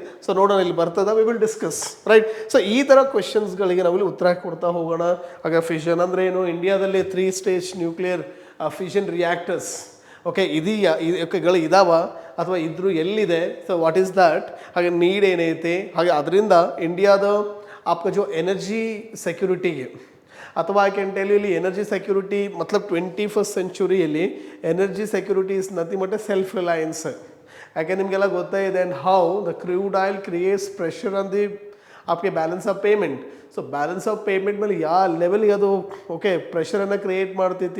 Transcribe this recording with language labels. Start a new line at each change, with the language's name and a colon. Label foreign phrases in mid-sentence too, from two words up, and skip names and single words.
Kannada: ಸೊ ನೋಡೋಣ ಇಲ್ಲಿ ಬರ್ತದೆ,
English: we will discuss, right.
Kannada: ಸೊ ಈ ಥರ ಕ್ವೆಶನ್ಸ್ಗಳಿಗೆ ನಾವಿಲ್ಲಿ ಉತ್ತರ ಕೊಡ್ತಾ ಹೋಗೋಣ. ಆಗ ಫಿಷನ್ ಅಂದರೆ ಏನು, ಇಂಡಿಯಾದಲ್ಲಿ
English: 3 stage nuclear fission reactors OK
Kannada: ಇದೆಯಾ, ಓಕೆಗಳು ಇದಾವ ಅಥವಾ ಇದ್ರೂ ಎಲ್ಲಿದೆ,
English: so what is that,
Kannada: ಹಾಗೆ ನೀಡ್ ಏನೈತೆ, ಹಾಗೆ ಅದರಿಂದ ಇಂಡಿಯಾದ
Hindi: आपका जो एनर्जी
Kannada: ಸೆಕ್ಯೂರಿಟಿಗೆ ಅಥವಾ
English: I can tell you
Kannada: ಇಲ್ಲಿ
English: energy security
Kannada: मतलब 21st ಸೆಂಚುರಿಯಲ್ಲಿ
English: energy security is nothing but a self reliance.
Kannada: ಯಾಕೆ ನಿಮಗೆಲ್ಲ ಗೊತ್ತೇ ಇದೆ.
English: and how the crude oil creates pressure on the आपके balance of payment.
Kannada: ಸೊ
English: balance of payment
Kannada: ಮೇಲೆ ಯಾವ ಲೆವೆಲ್ಗೆ ಅದು ಓಕೆ ಪ್ರೆಷರನ್ನು ಕ್ರಿಯೇಟ್ ಮಾಡ್ತೈತಿ.